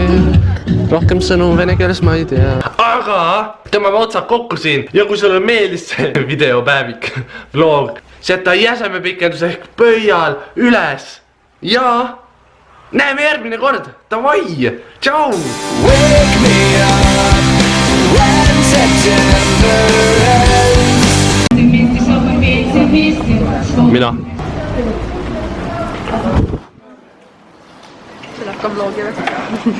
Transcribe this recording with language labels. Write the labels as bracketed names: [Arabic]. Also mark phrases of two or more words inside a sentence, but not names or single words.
[Estonian] Rohkem sõnu vene keeles ma ei tea. Aga tõmbame otsad kokku siin. Ja kui sulle meeldis see videopäevik, vlog, jäta jäsemepikendus ehk pöial üles. Ja näeme järgmine kord. Davai! Tšau! [English] Wake me up when September ends. [Estonian] Mina. See läheb ka vlogi või?